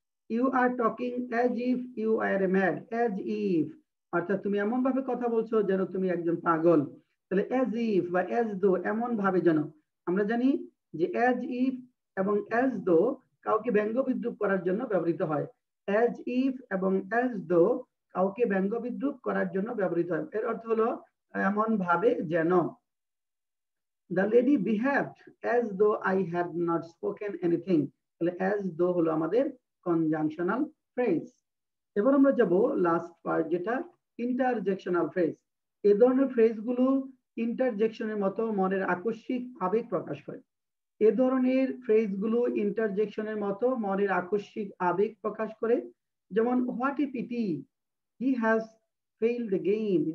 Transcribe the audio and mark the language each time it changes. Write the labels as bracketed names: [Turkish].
[English] You are talking as if you are mad. [Bangla] As if অর্থাৎ তুমি এমন ভাবে কথা বলছো যেন তুমি একজন পাগল। তাহলে as if বা as though এমন ভাবে যেন। আমরা জানি যে as if এবং as though কাউকে ব্যঙ্গ বিদ্রুপ করার জন্য ব্যবহৃত হয়। as if এবং as though কাউকে ব্যঙ্গ বিদ্রুপ করার জন্য ব্যবহৃত হয়। এর অর্থ হলো এমন ভাবে যেন। [English] The lady behaved as though I had not spoken anything. [Bangla] তাহলে as though হলো আমাদের conjunctional phrase. এবার আমরা যাব লাস্ট পার্ট, যেটা ইন্টারজেকশনাল ফ্রেজ। এ ধরনের ফ্রেজগুলো ইন্টারজেকশনের মতো মনের আকস্মিক আবেগ প্রকাশ করে। এ ধরনের ফ্রেজগুলো ইন্টারজেকশনের মতো মনের আকস্মিক আবেগ প্রকাশ করে। [English] যেমন what a pity, he has failed the game.